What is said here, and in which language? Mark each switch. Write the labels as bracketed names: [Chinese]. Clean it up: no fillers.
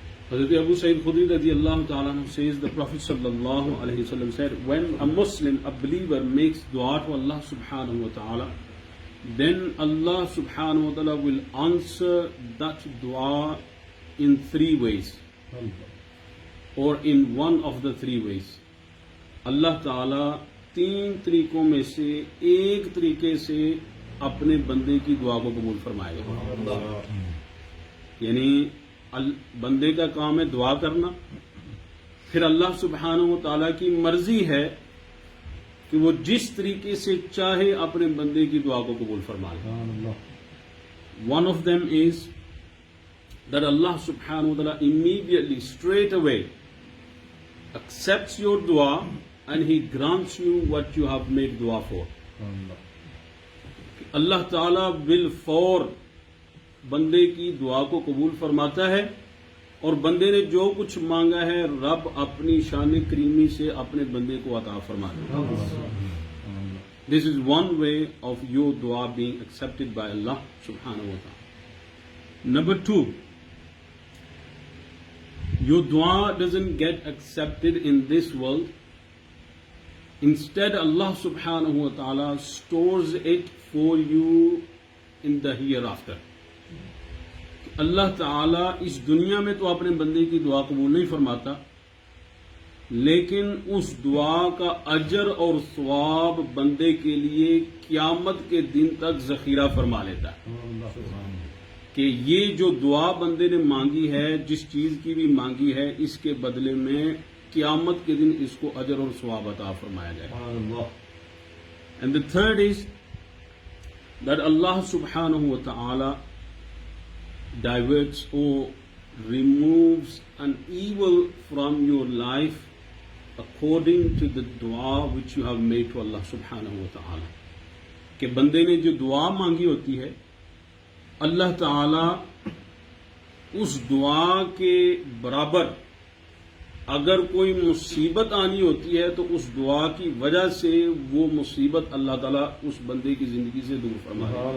[English] حضرت ابو سعید خدری رضی اللہ تعالی عنہ says the Prophet صلی اللہ علیہ وسلم said when a Muslim, a believer makes dua to Allah subhanahu wa ta'ala, then Allah subhanahu wa ta'ala will answer that dua in three ways or in one of the three ways. [Urdu] اللہ تعالی تین طریقوں میں سے ایک طریقے سے اپنے بندے کی دعا کو قبول فرمائے گا. یعنی بندے کا کام ہے دعا کرنا, پھر اللہ سبحانہ و تعالی کی مرضی ہے کہ وہ جس طریقے سے چاہے اپنے بندے کی دعا کو قبول فرما لے. [English] One of them is that Allah subhanahu wa ta'ala immediately, straight away accepts your dua and He grants you what you have made dua for. [Urdu] اللہ تعالیٰ بالفور بندے کی دعا کو قبول فرماتا ہے اور بندے نے جو کچھ مانگا ہے رب اپنی شان کریمی سے اپنے بندے کو عطا فرماتا ہے. [English] This is one way of your dua being accepted by Allah subhanahu wa ta'ala. Number 2, your dua doesn't get accepted in this world. Instead, Allah subhanahu wa ta'ala stores it for you in the hereafter. [Urdu] اللہ تعالیٰ اس دنیا میں تو اپنے بندے کی دعا قبول نہیں فرماتا لیکن اس دعا کا اجر اور ثواب بندے کے لیے قیامت کے دن تک ذخیرہ فرما لیتا ہے کہ یہ جو دعا بندے نے مانگی ہے, جس چیز کی بھی مانگی ہے, اس کے بدلے میں قیامت کے دن اس کو اجر اور ثواب عطا فرمایا جائے گا. [English] And the third is that Allah subhanahu wa ta'ala diverts or removes an evil from your life according to the dua which you have made to Allah subhanahu wa ta'ala. [Urdu] کہ بندے نے جو دعا مانگی ہوتی ہے اللہ تعالی اس دعا کے برابر اگر کوئی مصیبت آنی ہوتی ہے تو اس دعا کی وجہ سے وہ مصیبت اللہ تعالیٰ اس بندے کی زندگی سے دور فرمائے.